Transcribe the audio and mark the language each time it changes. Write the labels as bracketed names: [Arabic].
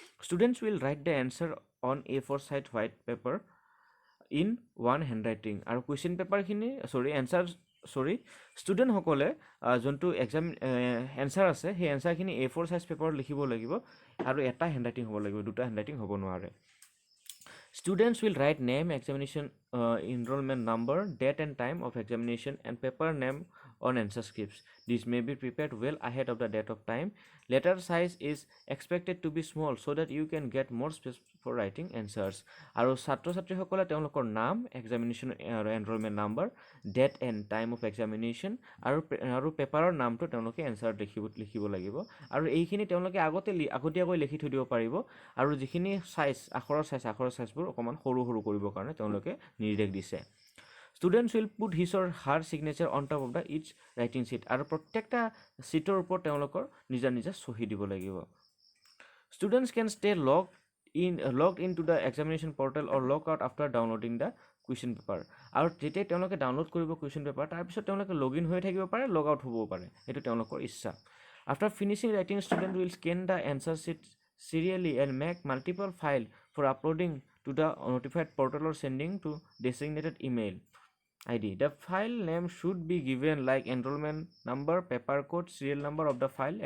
[English] students will write the answer on A4 size white paper in one handwriting, [Assamese] আৰু question পেপাৰখিনি ষ্টুডেণ্টসকলে যোনটো answer আছে সেই এনচাৰখিনি A4 size পেপাৰত লিখিব লাগিব, আৰু এটা হেণ্ডৰাইটিং হ'ব লাগিব, দুটা হেণ্ডৰাইটিং হ'ব নোৱাৰে। [English] Students will write name, examination enrollment number, date and time of examination, and paper name on answer scripts. These may be prepared well ahead of the date of time. Letter size is expected to be small so that you can get more space for writing answers. [Assamese] আৰু ছাত্ৰ ছাত্ৰীসকলে তেওঁলোকৰ নাম, examination enrolment number, date and time of examination আৰু পেপাৰৰ নামটো তেওঁলোকে এনচাৰত লিখিব লাগিব, আৰু এইখিনি তেওঁলোকে আগতীয়াকৈ লিখি থৈ দিব পাৰিব, আৰু যিখিনি আখৰৰ চাইজবোৰ অকণমান সৰু কৰিবৰ কাৰণে তেওঁলোকে নিৰ্দেশ দিছে। [English] students will put his or her signature on top of the each writing sheet [Assamese] আৰু প্ৰত্যেকটা ছিটৰ ওপৰত তেওঁলোকৰ নিজা নিজা চহী দিব লাগিব [English] students can stay logged in to the examination portal or log out after downloading the question paper [Assamese] আৰু যেতিয়া তেওঁলোকে ডাউনলোড কৰিব কুৱেশ্যন পেপাৰ তাৰপিছত তেওঁলোকে লগ ইন হৈ থাকিব পাৰে লগ আউট হ'বও পাৰে সেইটো তেওঁলোকৰ ইচ্ছা [English] After finishing writing student will scan the answer sheet serially and make multiple file for uploading to the notified portal or sending to designated email ID. The file name should be given like enrollment number, paper code, serial number of the file.